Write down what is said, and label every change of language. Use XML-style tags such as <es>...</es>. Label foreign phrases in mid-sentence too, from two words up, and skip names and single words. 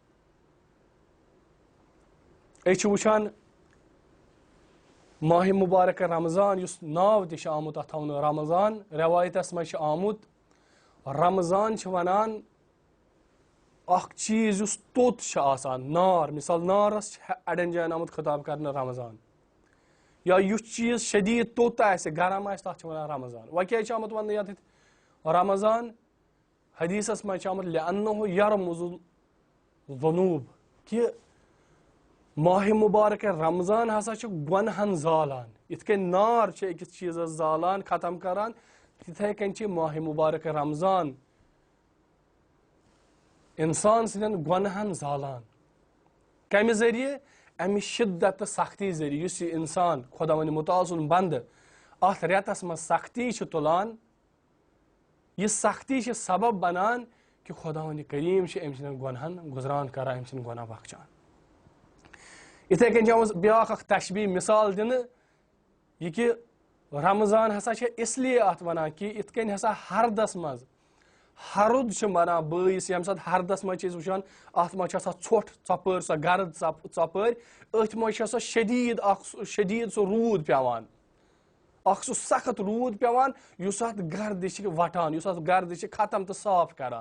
<ks>أسۍ چھِ وٕچھان ماہ مبارک رمضان یس ناو تہ آمت اتھ تھاونہٕ رمضان، روایتس مز آمت رمضان چھ ونان اخ چیز یس توت چھ آسان، نار. مثال نارس اڑین جاین آمت خطاب کرنے رمضان. یا یس چیز شدید توت آسہ گرم آسہ تتھ چھ ونان رمضان. وۄنۍ کیازِ چھُ آمت وننہٕ یتھ رمضان؟ حدیثس مز آمت</ks> <ar>لأنه یرمز الذنوب،</ar> <ks>کہ ماہ مبارک رمضان ہسا چھ گۄنہن زالان. یتھ کٔنۍ نار چھ أکِس چیزس زالان ختم کران، تِتھے کٔنۍ چھ ماہ مبارک رمضان انسان سندین گۄنہن زالان. کمہِ ذریعہ؟ امہِ شدت تہٕ سختی ذریعہ. یُس یہ انسان خداوند متعال سُنٛد بندٕ اتھ ریتس مز سختی چھ تُلان، یہ سختی چھ سبب بنان کہ خداوند کریم چھ أمۍ سندین گۄنہن گزران کران، أمۍ سٕنٛدۍ گۄناہ بخشان. یتھے کٔنۍ چھِ آمٕژ بیاکھ اکھ تشبیہ مثال دِنہٕ، یہ کہ رمضان ہسا چھ اس لیے اتھ ونان کہ یتھ کٔنۍ ہسا ہردس مز ہرُد چھ بنان بٲیِس. ییٚمہِ ساتہٕ ہردس مز چھِ أسۍ وٕچھان اتھ مز چھِ آسان ژھۄٹھ ژۄپٲرۍ، سۄ گرد ژۄپٲرۍ، أتھۍ منٛز چھِ سۄ شدیٖد سُہ روٗد پیٚوان، اکھ سُہ سخت روٗد پیٚوان یُس اتھ گردِ چھِ وٹان، یُس اتھ گردِ چھِ ختم تہٕ صاف کران.</ks>